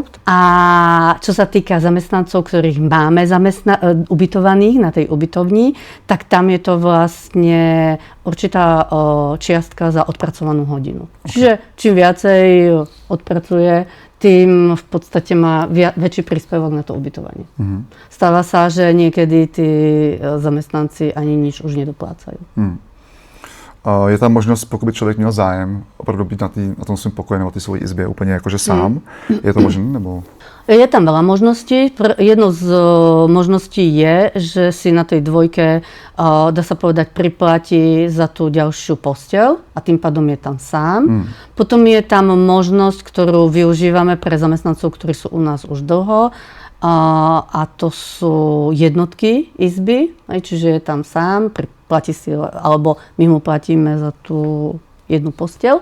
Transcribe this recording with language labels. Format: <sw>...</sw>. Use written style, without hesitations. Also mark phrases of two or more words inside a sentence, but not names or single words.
<sk>A čo sa týka zamestnancov, ktorých máme ubytovaných na tej ubytovni, tak tam je to vlastne určitá čiastka za odpracovanú hodinu. Okay. Čiže čím viacej odpracuje, tým v podstate má väčší príspevok na to ubytovanie. Stáva sa, že niekedy tí zamestnanci ani nič už nedoplácajú.</sk> <cs>Je tam možnost, pokud by člověk měl zájem, opravdu být na tom svém pokoji nebo té svojí izbě úplně jakože sám? Je to možné? Nebo?</cs> <sk>Je tam veľa možností. Jedno z možností je, že si na tej dvojke, dá sa povedať, priplatí za tú ďalšiu posteľ a tým pádom je tam sám. Potom je tam možnosť, ktorú využívame pre zamestnancov, ktorí sú u nás už dlho, A to sú jednotky izby, čiže je tam sám, platí si, alebo my mu platíme za tú jednu posteľ.</sk>